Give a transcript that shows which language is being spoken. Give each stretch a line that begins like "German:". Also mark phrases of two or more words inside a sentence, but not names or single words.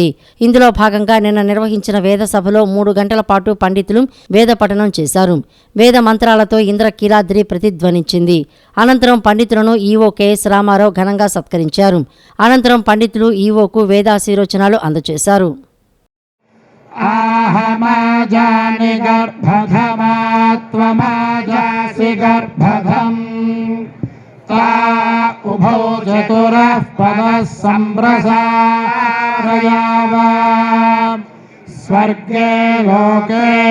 Telugu: ఇందులో భాగంగా నిన్న నిర్వహించిన వేద సభలో 3 గంటల పాటు పండితులు వేద పఠనం చేశారు. వేద మంత్రాలతో ఇంద్రకీలాద్రి ప్రతిధ్వనించింది. అనంతరం పండితులను ఈవో కెఎస్ రామారావు ఘనంగా సత్కరించారు. అనంతరం పండితులు ఈవోకు వేదాశీర్వచనాలు అందజేశారు.
Sanskrit: आहमाजानि गर्भधमा त्वमाजासि गर्भधम् ता उभौ चतुरः पदः सम्प्रसारयावा स्वर्गे लोके